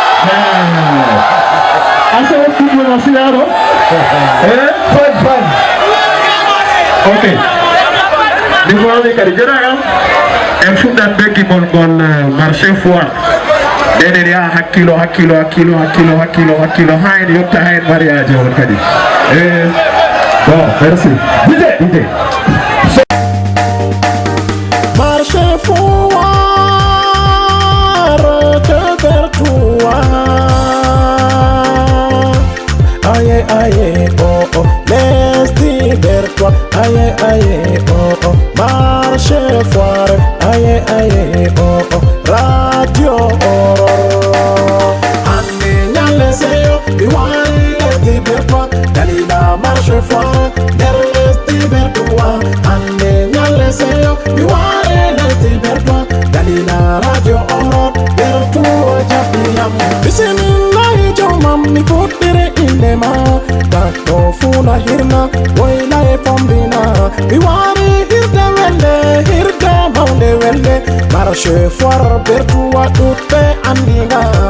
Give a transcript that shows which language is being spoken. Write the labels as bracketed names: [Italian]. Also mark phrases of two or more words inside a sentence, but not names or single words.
[Fula] Eh. Asa o jungo ma siyaro? Eh? Fan, fan. Ok. Mi faami kadi, jotta kam. En fuɗɗat be gimol ngol, eh, [French] marché foire. [Fula] Enen ya hakkilo, hakkilo, hakkilo, hakkilo, hakkilo, hakkilo, ha en yotta ha en mariage on kadi. [French] Eh, bon, merci. Dite, dite. Marché foire, que faire toi. Aïe, aïe, oh, oh, laisse dire toi. Aïe, aïe, oh, oh, marché foire. Aïe, aïe, oh, oh, radio Aurore. [Fula] Ande nyale seyo, biwari [French] laisse dire toi. Dalila marché foire, der laisse dire toi. [Fula] Ande nyale seyo, biwari [French] laisse dire toi. [Fula] Dalila radio Aurore, der toi jabi yam. Bismillah, jomam mi fuddire inde ma. Takko funa hirna, woyla e fombina. Mi wari hirde wende, hirde maunde wende. [French] Marché foire, [Fula] bertuwa ɗuɗɓe andina.